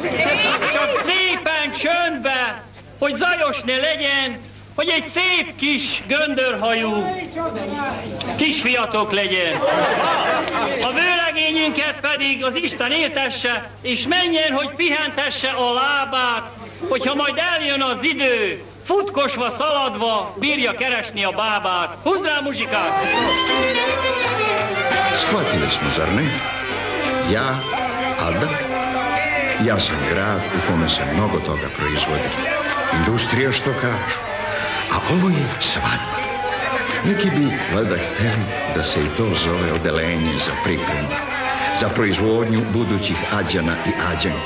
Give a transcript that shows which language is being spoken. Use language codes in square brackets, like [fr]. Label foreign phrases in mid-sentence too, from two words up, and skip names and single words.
[hu] Csak szépen csöndbe, hogy zajos ne legyen, hogy egy szép kis göndörhajú kisfiatok legyen. A vőlegényünket pedig az Isten éltesse, és menjen, hogy pihentesse a lábát, hogyha majd eljön az idő, futkosva, szaladva bírja keresni a bábát. Húzd rá muzsikát! [sr] Shvatili smo, zar ne? Ja, Ada, ja sam grad u kome se mnogo toga proizvodi. Industrija, što kažu. A ovo je svadba. Neki bi valjda hteli da se i to zove odelenje za pripremu, za proizvodnju budućih Ađana i Ađanki.